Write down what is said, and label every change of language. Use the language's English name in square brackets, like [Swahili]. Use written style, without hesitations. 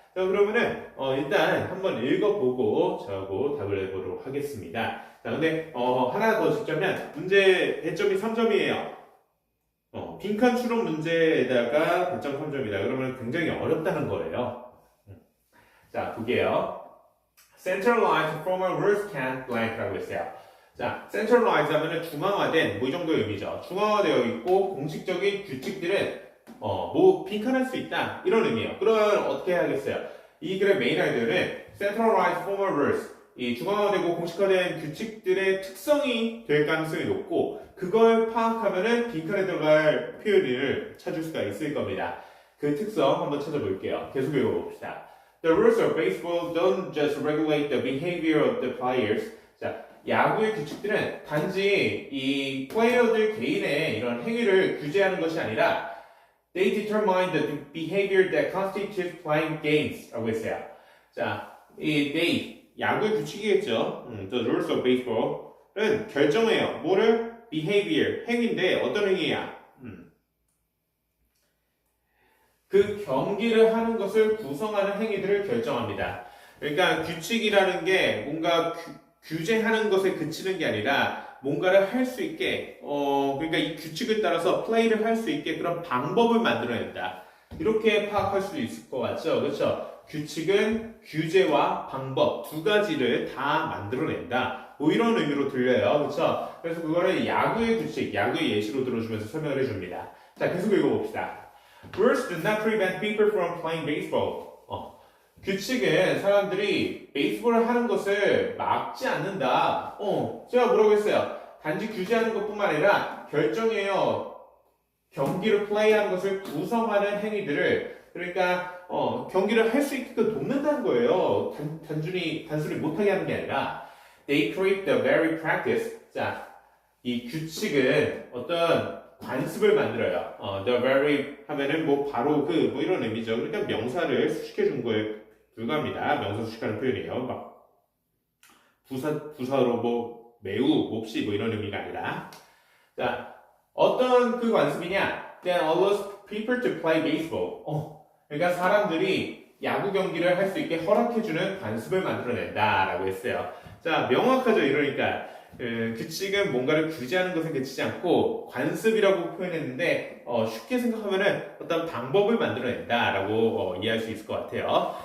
[Korean] 자, 그러면은 일단 한번 읽어보고 저하고 답을 해보도록 하겠습니다. 자, 근데 하나 더 짚자면 문제 배점이 3점이에요. 빈칸 추론 문제에다가 배점 3점이다. 그러면 굉장히 어렵다는 거예요. 자, 볼게요. [English] Centralized formal rules can't blank라고 했어요. [Korean] 자, centralized 하면은 중앙화된 뭐 이 정도의 의미죠. 중앙화되어 있고 공식적인 규칙들은 뭐 빈칸할 수 있다 이런 의미예요. 그러면 어떻게 해야겠어요? 이 글의 메인 아이디어는 centralized formal rules 이 중앙화되고 공식화된 규칙들의 특성이 될 가능성이 높고 그걸 파악하면은 빈칸에 들어갈 표현을 찾을 수가 있을 겁니다. 그 특성 한번 찾아볼게요. 계속 읽어봅시다. [English] The rules of baseball don't just regulate the behavior of the players. [Korean] 자, 야구의 규칙들은 단지 이 플레이어들 개인의 이런 행위를 규제하는 것이 아니라 [English] they determine the behavior that constitutes playing games [Korean] 라고 했어요. 자, 이 they, 야구의 규칙이겠죠. [English] The rules of baseball [Korean] 은 결정해요. 뭐를? behavior, 행위인데 어떤 행위야? 그 경기를 하는 것을 구성하는 행위들을 결정합니다. 그러니까 규칙이라는 게 뭔가 규제하는 것에 그치는 게 아니라 뭔가를 할 수 있게 그러니까 이 규칙을 따라서 플레이를 할 수 있게 그런 방법을 만들어낸다. 이렇게 파악할 수 있을 것 같죠? 그렇죠? 규칙은 규제와 방법 두 가지를 다 만들어낸다. 뭐 이런 의미로 들려요. 그렇죠? 그래서 그거를 야구의 규칙, 야구의 예시로 들어주면서 설명을 해줍니다. 자, 계속 읽어봅시다. [English] Rules do not prevent people from playing baseball. [Korean] 규칙은 사람들이 베이스볼을 하는 것을 막지 않는다. 제가 뭐라고 했어요? 단지 규제하는 것뿐만 아니라 결정해요. 경기를 플레이하는 것을 구성하는 행위들을 그러니까 경기를 할 수 있게끔 돕는다는 거예요. 단순히 못하게 하는 게 아니라 [English] They create the very practice. [Korean] 자, 이 규칙은 어떤 관습을 만들어요. The very 하면은 뭐 바로 뭐 이런 의미죠. 그러니까 명사를 수식해 준 거에 불과합니다. 명사 수식하는 표현이에요. 막 부사로 뭐 매우, 몹시 뭐 이런 의미가 아니라. 자, 어떤 그 관습이냐? [English] Then allows people to play baseball. [Korean] 그러니까 사람들이 야구 경기를 할 수 있게 허락해주는 관습을 만들어낸다라고 했어요. 자, 명확하죠. 이러니까. 규칙은 뭔가를 규제하는 것에 그치지 않고 관습이라고 표현했는데 쉽게 생각하면은 어떤 방법을 만들어낸다라고 이해할 수 있을 것 같아요.